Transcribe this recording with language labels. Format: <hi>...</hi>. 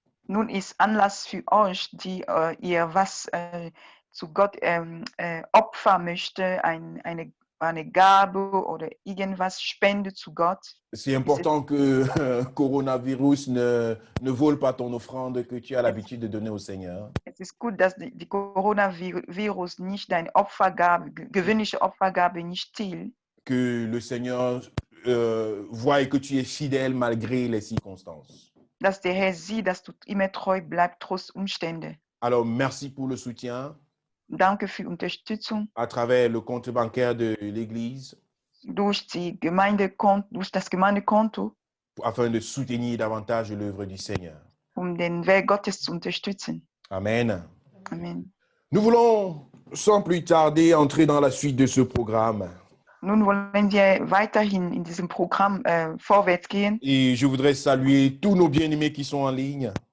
<de>Nun ist Anlass für euch, die ihr was zu Gott opfern möchte, eine Gabe oder irgendwas Spende zu Gott.</de> <fr>C'est important que coronavirus ne vole pas ton offrande que tu as l'habitude de donner au Seigneur.</fr> <de>Es ist gut, dass die Coronavirus nicht deine Opfergabe, gewöhnliche Opfergabe nicht stiehlt.</de> <fr>Que le Seigneur voie que tu es fidèle malgré les circonstances.</fr> <de>Dass der Herr sieht, dass du immer treu bleibst, trotz Umstände.</de> <fr>Alors, merci pour le soutien</fr> <de>Danke für Unterstützung</de> <fr>à travers le compte bancaire de l'Église</fr> <de>durch das Gemeindekonto,</de> <fr>afin de soutenir davantage l'œuvre du Seigneur.</fr> <de>Den Werk Gottes zu unterstützen.</de> <fr>Amen.</fr> <de>Amen.</de> <fr>Nous voulons, sans plus tarder, entrer dans la suite de ce programme.</fr> <de>Nun wollen wir weiterhin in diesem Programm vorwärts gehen.</de> <fr>Et je voudrais saluer tous nos bien-aimés qui sont en ligne.</fr>